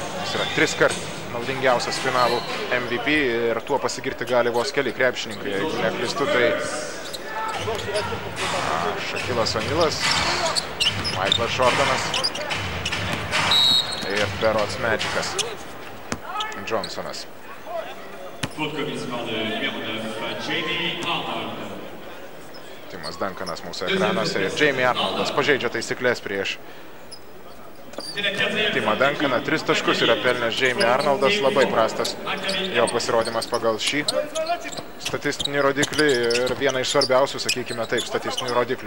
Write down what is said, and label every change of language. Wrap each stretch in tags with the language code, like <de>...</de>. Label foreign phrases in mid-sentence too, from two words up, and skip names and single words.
<lt>Jis yra 3 kart naudingiausias finalų MVP ir tuo pasigirti gali vos keli krepšininkai. Jeigu neklystu, tai Shaquilas O'Nealas, Michaelas Jordanas ir berods Magikas Johnsonas.</lt> <fr>Faute commise par le numéro 9, Jamie Arnold.</fr> <lt>Timas Duncanas mūsų ekranuose ir Jamie Arnoldas pažeidžia taisyklės prieš Timą Duncaną. 3 taškus yra pelnęs Jamie Arnoldas, labai prastas jo pasirodymas pagal šį statistinį rodiklį ir vieną iš svarbiausių, sakykime taip, statistinių rodiklių.</lt>